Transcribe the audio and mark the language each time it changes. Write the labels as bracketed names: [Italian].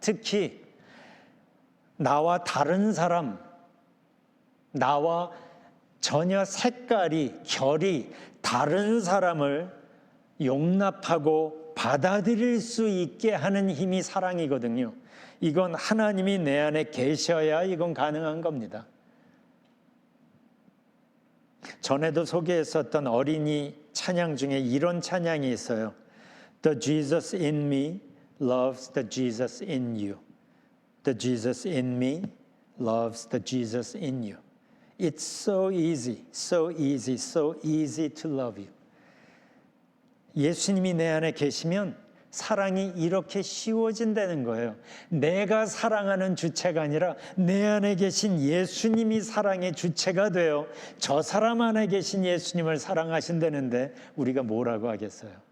[Korean] 특히 나와 다른 사람, 나와 전혀 색깔이, 결이 다른 사람을 용납하고 받아들일 수 있게 하는 힘이 사랑이거든요. 이건 하나님이 내 안에 계셔야 이건 가능한 겁니다. 전에도 소개했었던 어린이 찬양 중에 이런 찬양이 있어요. [English] The Jesus in me loves the Jesus in you. The Jesus in me loves the Jesus in you. It's so easy, so easy, so easy to love you. [Korean] 예수님이 내 안에 계시면 사랑이 이렇게 쉬워진다는 거예요. 내가 사랑하는 주체가 아니라 내 안에 계신 예수님이 사랑의 주체가 되어 저 사람 안에 계신 예수님을 사랑하신다는데 우리가 뭐라고 하겠어요?